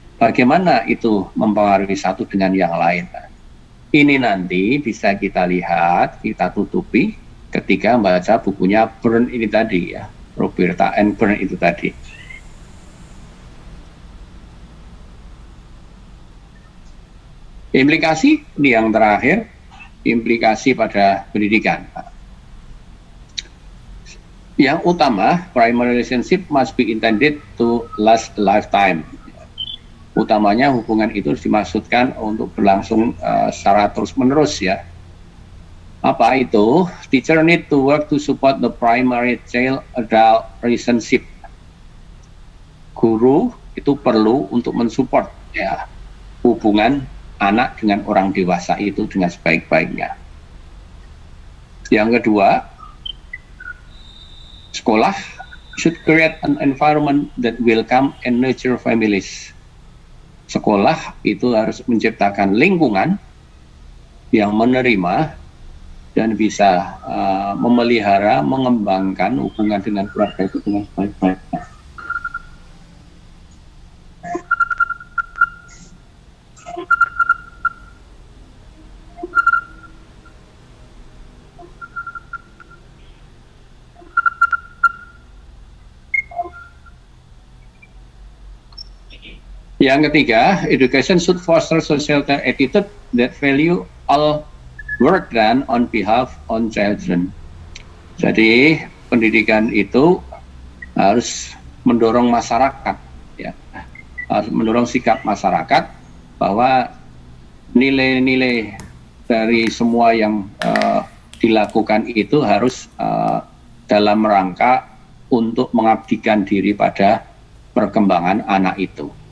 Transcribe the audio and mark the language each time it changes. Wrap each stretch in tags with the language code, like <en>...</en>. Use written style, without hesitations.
<id>Bagaimana itu mempengaruhi satu dengan yang lain. Ini nanti bisa kita lihat, kita tutupi ketika membaca bukunya Byrne ini tadi ya, Roberta and Byrne itu tadi. Implikasi ini yang terakhir, implikasi pada pendidikan. Yang utama,</id> <en>primary relationship must be intended to last a lifetime.</en> <id>Utamanya hubungan itu dimaksudkan untuk berlangsung secara terus-menerus ya. Apa itu?</id> <en>Teacher need to work to support the primary child-adult relationship.</en> <id>Guru itu perlu untuk mensupport ya hubungan anak dengan orang dewasa itu dengan sebaik-baiknya. Yang kedua, sekolah</id> <en>should create an environment that welcome and nurture families.</en> <id>Sekolah itu harus menciptakan lingkungan yang menerima dan bisa memelihara, mengembangkan hubungan dengan keluarga itu dengan sebaik-baiknya. Yang ketiga,</id> <en>education should foster societal attitude that value all work done on behalf on children.</en> <id>Jadi pendidikan itu harus mendorong masyarakat, ya, harus mendorong sikap masyarakat bahwa nilai-nilai dari semua yang dilakukan itu harus dalam rangka untuk mengabdikan diri pada perkembangan anak itu.</id>